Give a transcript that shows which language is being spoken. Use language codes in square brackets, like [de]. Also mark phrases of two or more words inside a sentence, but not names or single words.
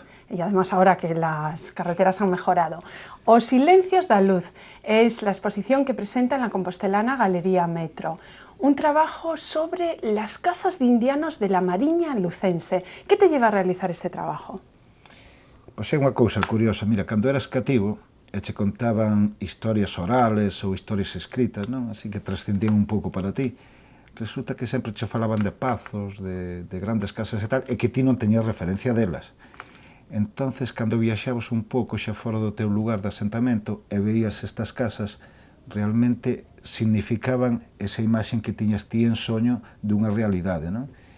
[es] Y además ahora que las carreteras han mejorado. Os Silencios da Luz es la exposición que presenta en la compostelana Galería Metro. Un trabajo sobre las casas de indianos de la Mariña lucense. ¿Qué te lleva a realizar este trabajo? [gl] Pois é unha cousa curiosa, mira, cando eras cativo e che contaban historias orales ou historias escritas, non? Así que trascendían un pouco para ti. Resulta que sempre che falaban de pazos, de grandes casas e tal, e que ti non teñías referencia delas. Entonces, cando viaxabas un pouco xa fora do teu lugar de asentamento e veías estas casas, realmente significaban esa imaxe que tiñas ti en soño dunha realidade, non?